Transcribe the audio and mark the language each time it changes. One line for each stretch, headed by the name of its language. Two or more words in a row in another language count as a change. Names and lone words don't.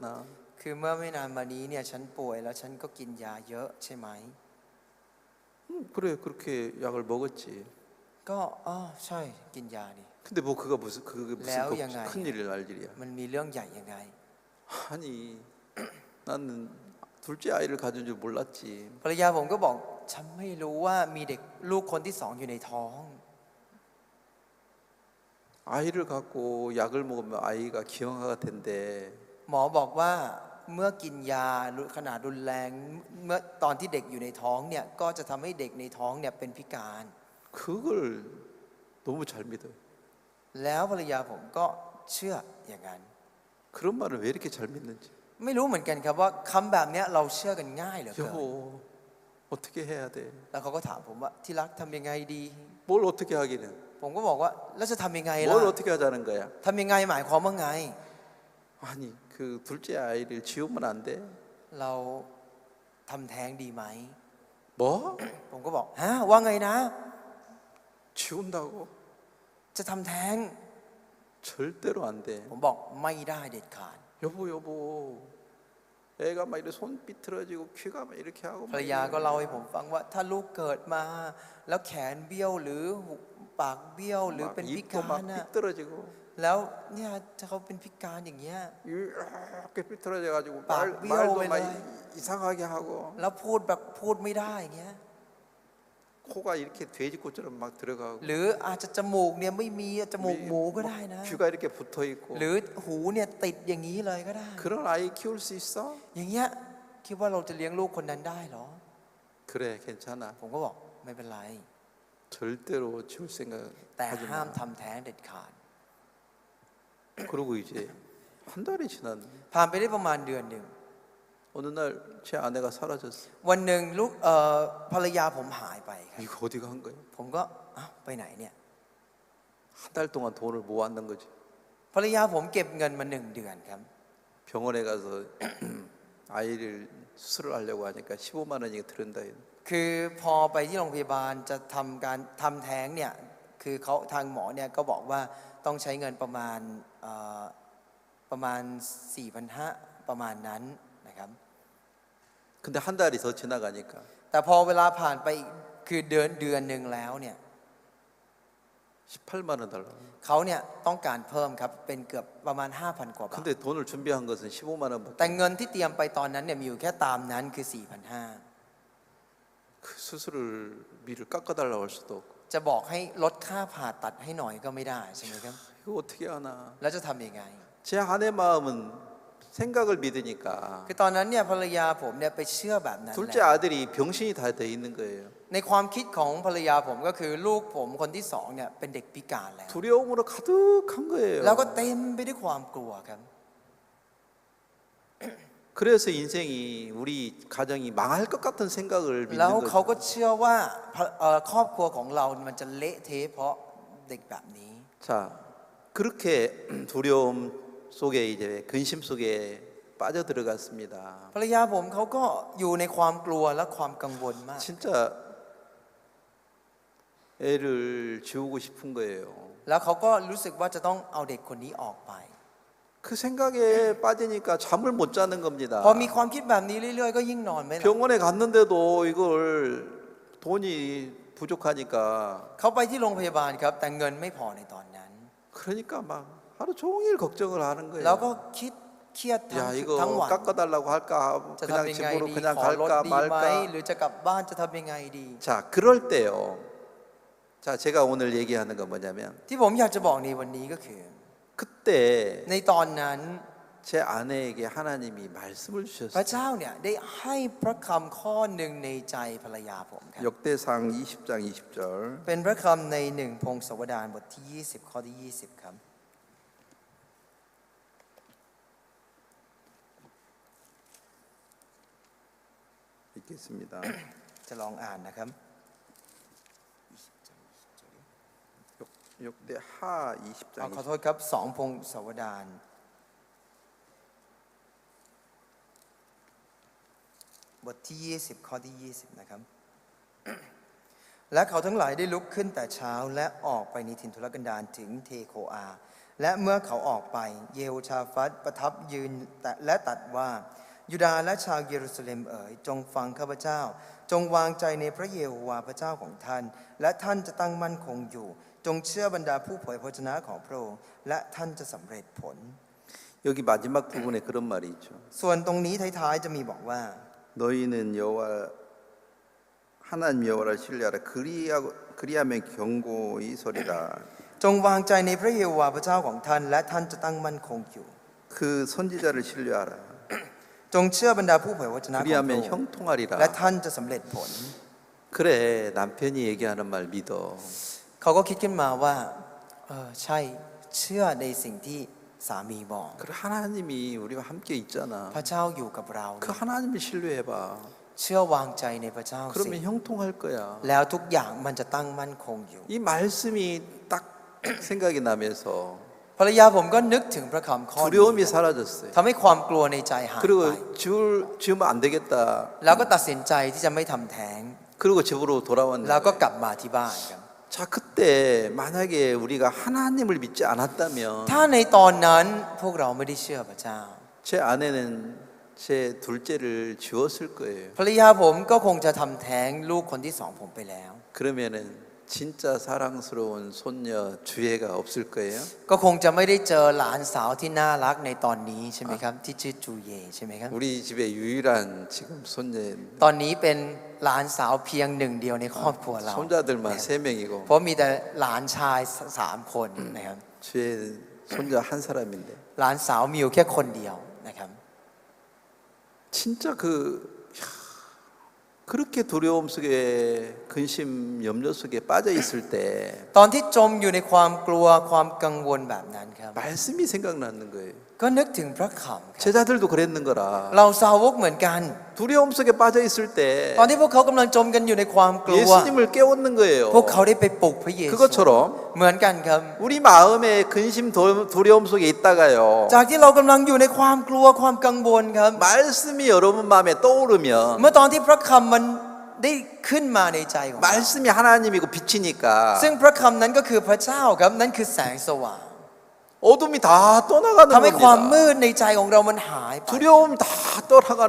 Thai: คือเมื่อไม่นานมานี้เนี่ยฉันป่วยแล้วฉันก็กินยาเยอะใช่ไหม
Korean: 그래 그렇게 약을 먹었지.
Thai: ก็อ๋อใช่กินยานี่
Korean: 근데 뭐 그게 무슨 레오 양아야. 큰 일을 날 일이야.
Thai: มันมีเรื่องใหญ่ยังไง
Korean: 아니 나는 둘째 아이를 가진 줄 몰랐지.
Thai: ภรรยาผมก็บอกฉันไม่รู้ว่ามีเด็กลูกคนที่สองอยู่ในท้อง
Korean: 아이를 갖고 약을 먹으면 아이가 기형아가 된대.
Thai: หมอบอกว่าเมื่อกินยาขนาดรุนแรงเมื่อตอนที่เด็กอยู่ในท้องเนี่ยก็จะทำให้เด็กในท้องเนี่ยเป็นพิการ
Korean: 그걸 너무 잘 믿어.
Thai: แล้วภรรยาผมก็เชื่ออย่างนั้น
Korean: 그런 말을 왜 이렇게 잘 믿는지.
Thai: ไม่รู้เหมือนกันครับว่าคำแบบเนี้ยเราเชื่อกันง่ายเหลือเกิน
Korean: 여보 어떻게 해야 돼?
Thai: แล้วเขาก็ถามผมว่าที่รักทำยังไงดี
Korean: 뭘 어떻게 하기는?
Thai: ผมก็บอกว่าแล้วจะทำยังไงล่ะ
Korean: 뭘 어떻게 하자는 거야?
Thai: ทำยังไงหมายความว่าไง
Korean: 아니 그 둘째 아이를 지우면 안 돼?
Thai: เราทำแท้งดีไหม
Korean: 뭐?
Thai: ผมก็บอกฮะว่าไงนะ
Korean: 지운다고?
Thai: จะทำแท้ง
Korean: 절대로 안 돼.
Thai: ผมบอกไม่ได้เด็ดขาด
Korean: 여보 애가 막 이렇게 손 삐뚤어지고 귀가 막 이렇게 하고
Thai: ภรรยาก็เล่าให้ผมฟังว่าถ้าลูกเกิดมา แล้วแขนเบี้ยวหรือปากเบี้ยวหรือเป็นพิ
Korean: 입도
Thai: การ
Korean: 막
Thai: น่ะ
Korean: 삐뚤어지고
Thai: แล้วเนี่ยถ้าเขาเป็นพิการอย่างเงี้ย
Korean: 이렇게 삐뚤어져가지고 막 말도 막 미워오면은 이상하게 하고
Thai: แล้วพูดแบบพูดไม่ได้อย่างเงี้ย
Korean: 코가 이렇게 돼지코처럼 막 들어가고
Thai: หรืออาจจะจมูกเนี่ยไม่มีจมูกหมูก็ได้นะ
Korean: 귀가 이렇게 붙어 있고
Thai: หรือหูเนี่ยติดอย่างนี้เลยก็ได้
Korean: 그런 아이 키울 수 있어?
Thai: อย่างเงี้ยคิดว่าเราจะเลี้ยงลูกคนนั้นได้เหรอ
Korean: 그래 괜찮아.
Thai: ผมก็บอกไม่เป็นไร
Korean: 절대로 지울 생각
Thai: แต่
Korean: 하지
Thai: ห้าม
Korean: 마.
Thai: ทำแท้งเด็ดขาด
Korean: 그러고 이제 한 달이 지났네.
Thai: ผ่านไปได้ประมาณเดือนหนึ่ง
Korean: 어느 날 제 아내가 사라졌어.
Thai: วันหนึ่งลูกภรรยาผมหายไปครับ
Korean: 이거 어디 간 거야?
Thai: ผมก็อ้าวไปไหนเนี่ย
Korean: 한 달 동안 돈을 모았는 거지.
Thai: ภรรยาผมเก็บเงินมา1 เดือนครับ
Korean: 병원에 가서 아이를 수술을 하려고 하니까 15만 원이 들은다.
Thai: คือพอไปที่โรงพยาบาลจะทำการทำแท้งเนี่ยคือเขาทางหมอเนี่ยก็บอกว่าต้องใช้เงินประมาณ 4,500 ประมาณนั้นนะครับ
Korean: 근데 한 달이 더 지나가니까
Thai: แต่พอเวลาผ่านไปอีกคือเดือนหนึ่งแล้วเนี่ย
Korean: 18만 원 달라.
Thai: เขาเนี่ยต้องการเพิ่มครับเป็นเกือบประมาณ 5,000 กว่าบาท
Korean: 근데 돈을 준비한 것은 15만
Thai: แต่
Korean: 원밖에.
Thai: เงินที่เตรียมไปตอนนั้นเนี่ยมีอยู่แค่ตามนั้นคือ 4,500
Korean: 그 수술을 미를 깎아달라고 할 수도 없고.
Thai: จะบอกให้ลดค่าผ่าตัดให้หน่อยก็ไม่ได้ใช่ไหมครับ
Korean: 이거 어떻게 하나?
Thai: แล้วจะทำยังไง
Korean: 제 아내 마음은 생각을 믿으니까
Thai: คือตอนนั้นเนี่ยภรรยาผมเนี่ยไปเชื่อแบบนั้นแห
Korean: 둘째
Thai: ละ
Korean: 아들이 병신이 다 돼 있는 거예요.
Thai: ในความคิดของภรรยาผมก็คือลูกผมคนที่สองเนี่ยเป็นเด็กพิการแล้ว
Korean: 두려움으로 가득한 거예요.
Thai: แล้วก็เต็มไปด้วยความกลัวครับ
Korean: 그래서 인생이 우리 가정이 망할 것 같은 생각을
Thai: แล้ว
Korean: 믿는
Thai: เขาก็
Korean: 거죠.
Thai: เชื่อว่าครอบครัวของเรามันจะเละเทะเพราะเด็กแบบนี้
Korean: 자, 그렇게 두려움 속에 이제 근심 속에 빠져 들어갔습니다.
Thai: ภรรยาผมเขาก็อยู่ในความกลัวและความกังวลมาก
Korean: 진짜 애를 지우고 싶은 거예요.
Thai: แล้วเขาก็รู้สึกว่าจะต้องเอาเด็กคนนี้ออกไป
Korean: 그 생각에 빠지니까 잠을 못 자는 겁니다.
Thai: พอมีความคิดแบบนี้เรื่อยๆก็ยิ่งนอนไม่หลับ
Korean: 병원에 갔는데도 이걸 돈이 부족하니까
Thai: เขาไปที่โรงพยาบาลครับ แต่เงินไม่พอในตอนนั้น
Korean: 그러니까 막 하루 종일 걱정을 하는
Thai: แล้วก็
Korean: 거예요.
Thai: คิดเครียด
Korean: 야
Thai: ทั้ง
Korean: 이거
Thai: วัน
Korean: 깎아달라고 할까
Thai: จะ
Korean: 그냥
Thai: ทำยังไง
Korean: 집으로
Thai: ดี
Korean: 그냥
Thai: ขอลด
Korean: 갈까
Thai: ดีไหม
Korean: 말까
Thai: หรือจะกลับบ้านจะทำยังไงดี
Korean: 자 그럴 때요 자 제가 오늘 얘기하는 건 뭐냐면
Thai: ที่ผมอยากจะบอกในวันนี้ก็คือ
Korean: 그때
Thai: ในตอนนั้น
Korean: 제 아내에게 하나님이 말씀을
Thai: พระ
Korean: 주셨어요
Thai: เจ้าเนี่ยได้ให้พระคำข้อหนึ่งในใจภรรยาผมครับ
Korean: 역대상 20장 20절
Thai: เป็นพระคำใน1 พงศาวดารบทที่ 20 ข้อที่ 20 ครับ
Korean: 이 읽겠습니다.
Thai: จะลองอ่านนะครับ
Korean: 역대 하
Thai: ขอ
Korean: 20장
Thai: โทษครับสองพงศาวดารบทที่ 20 ข้อที่ 20 นะครับ และเขาทั้งหลายได้ลุกขึ้นแต่เช้าและอ อกไปในถิ่นทุรกันดารถึงเทโคอา และเมื่อเขาออกไปเยโฮชาฟัตประทับยืนและตรัสว่ายูดาห์และชาวเยรูซาเล็มเอ๋ยจงฟังข้าพเจ้า จงวางใจในพระเยโฮวาห์พระเจ้าของท่าน และท่านจะตั้งมั่นคงอยู่ จงเชื่อบรรดาผู้เผยพระวจนะของพระองค์และท่านจะสำเร็จผล
Korean: 여기 마지막 부분에 그런 말이 있죠.
Thai: ส่วนตรงนี้ท้ายๆจะมีบอกว่า
Korean: 너희는 여호와 하나님 여호와를 신뢰하라. 그리하면 경고히 서리라.
Thai: จงวางใจในพระเยโฮวาห์พระเจ้าของท่าน และท่านจะตั้งมั่นคงอยู่
Korean: 그 선지자를 신뢰하라.
Thai: จงเชื่อบรรดาผู้เผยพระวจนะของพระอง
Korean: 그리하면
Thai: ค์
Korean: 형통하리라.
Thai: และท่านจะสำเร็จผล
Korean: 그래 남편이 얘기하는 말 믿어.
Thai: เขาก็คิดขึ้นมาว่าใช่เชื่อในสิ่งที่สามีบอก
Korean: 그래 하나님이 우리와 함께
Thai: พ
Korean: 있잖아.
Thai: ระเจ้าอยู่กับเรา
Korean: 그 하나님을 신뢰해봐.
Thai: เชื่อวางใจในพระเจ้าสิ
Korean: 그러면 형통할 거야.
Thai: แล้วทุกอย่างมันจะตั้งมั่นคงอยู่
Korean: 이 말씀이 딱 생각이 나면서
Thai: ภรรยาผมก็นึกถึงพระคำข้อนี้
Korean: 두려움이 사라졌어요.
Thai: ทำให้ความกลัวในใจหายไป
Korean: 그리고 지우면 안 되겠다.
Thai: แล้วก็ตัดสินใจที่จะไม่ทำแท้ง
Korean: 그리고 집으로 돌아왔는데.
Thai: แล้วก็กลับมาที่บ้านครับ
Korean: 자 그때 만약에 우리가 하나님을 믿지 않았다면
Thai: ถ้าในตอนนั้นพวกเราไม่ได้เชื่อพระเจ้า
Korean: 제 아내는 제 둘째를 지웠을 거예요.
Thai: ภรรยาผมก็คงจะทำแท้งลูกคนที่สองผมไปแล้ว
Korean: 그러면은 진짜 사랑스러운 손녀 주혜가 없을 거예요.
Thai: ก็คงจะไม่ได้เจอหลานสาวที่น่ารักในตอนนี้ใช่ไหมครับที่ชื่อจูเย่ใช่ไหมครับ
Korean: 우리 집에 유일한 지금 손녀
Thai: ตอนนี้เป็นหลานสาวเพียงหนึ่งเดียวในครอบครัวเรา
Korean: 손자들만 3명이고
Thai: เพราะมีแต่หลานชาย3 คนนะครับ
Korean: 주혜 손자 한 사람인데
Thai: หลานสาวมีอยู่แค่คนเดียวนะครับ
Korean: 진짜 그렇게 두려움 속에 근심 염려 속에 빠져 있을 때
Thai: ตอนที่จมอยู่ในความกลัวความกังวลแบบนั้นครับ
Korean: 말씀이 생각나는 거예요.
Thai: ก็นึกถึงพระคำครับ
Korean: 제자들도 그랬는 거라.
Thai: เราสาวกเหมือนกัน
Korean: 두려움 속에 빠져 있을 때
Thai: ตอนที่พวกเขากำลังจมกันอยู่ในความกลัว
Korean: 예수님을 깨우는 거예요.
Thai: พวกเขาได้ไปปลุกพระเยซู
Korean: 그것처럼
Thai: เหมือนกันครับ
Korean: 우리 마음에 근심 두려움 속에 있다가요.
Thai: จากที่เรากำลังอยู่ในความกลัวความกังวลครับ
Korean: 말씀이 여러분 마음에 떠오르면
Thai: เมื่อตอนที่พระคำมันได้ขึ้นมาในใจของเรา
Korean: 말씀이 하나님이고 빛이니까
Thai: ซึ่งพระคำนั้นก็คือพระเจ้าครับนั่นคือแสงสว่าง
Korean: 어둠이 다 떠나가는
Thai: ทำให้ความ
Korean: 겁니다.
Thai: มืดในใจของเรามันหายไป
Korean: 두려움 다 떠나가는